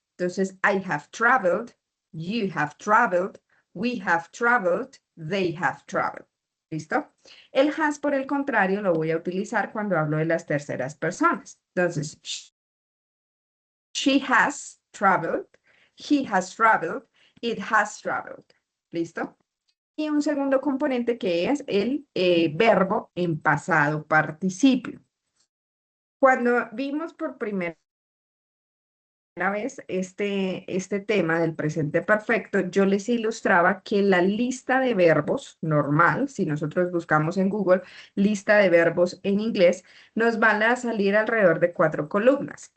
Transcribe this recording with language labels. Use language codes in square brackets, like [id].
[es] Entonces, [en] I have traveled, you have traveled, we have traveled, they have traveled. [es] ¿Listo? El has, por el contrario, lo voy a utilizar cuando hablo de las terceras personas. Entonces, [en] she has traveled, he has traveled, it has traveled. [es] ¿Listo? Y un segundo componente que es el verbo en pasado participio. Cuando vimos por primera vez este tema del presente perfecto, yo les ilustraba que la lista de verbos normal, si nosotros buscamos en Google lista de verbos en inglés, nos van a salir alrededor de 4 columnas.